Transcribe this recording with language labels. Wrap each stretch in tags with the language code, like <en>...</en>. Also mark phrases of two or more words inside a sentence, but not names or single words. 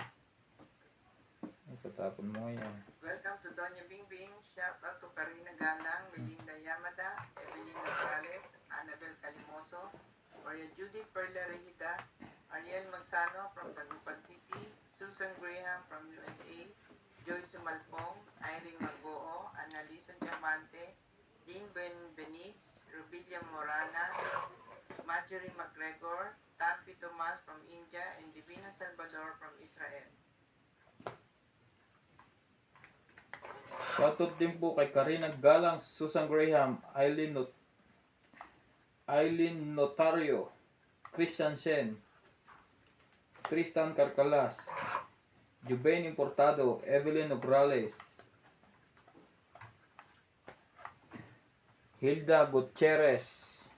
<tl>Itatapon mo ngayon.</tl> <en>Welcome to Doña Bingbing. Shout out to Karina Galang, Melinda Yamada, Evelyn Nograles, Annabel Calimoso, Maria Judith Perla Regida, Ariel Magsano from Tagupad City, Susan Graham from USA, Joy Sumalpong, Irene Magoo, Annalisa Diamante, Dean Benitz, Rubilia Morana, Marjorie McGregor, Tampi Tomas from India, and Divina Salvador from Israel.</en> <tl>Shoutout din po kay Karina Galang, Susan Graham, Eileen Notario, Christian Shen, Tristan Carcalas, Juben Importado, Evelyn Nograles, Hilda Gutierrez.</tl>